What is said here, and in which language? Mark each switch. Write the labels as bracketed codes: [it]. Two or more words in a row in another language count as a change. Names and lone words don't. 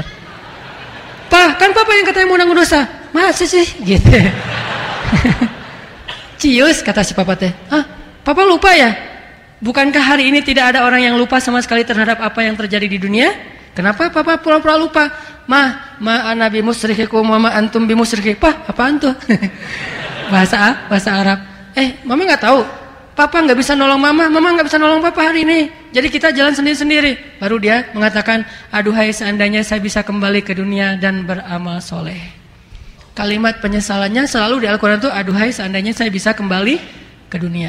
[id] "Pak, kan papa yang katanya mau nanggung dosa." "Masa sih?" Gitu. "Cius," kata si papa teh. "Hah, papa lupa ya? Bukankah hari ini tidak ada orang yang lupa sama sekali terhadap apa yang terjadi di dunia? Kenapa papa pura-pura lupa?" [ar] ما أنا بمشرككم وما أنتم بمشركي." [id] "Pak, apaan tuh?" bahasa Arab. Mama nggak tahu. Papa nggak bisa nolong mama nggak bisa nolong papa hari ini. Jadi kita jalan sendiri-sendiri. Baru dia mengatakan, "Aduhai seandainya saya bisa kembali ke dunia dan beramal soleh." Kalimat penyesalannya selalu di Al-Quran itu, "Aduhai seandainya saya bisa kembali ke dunia."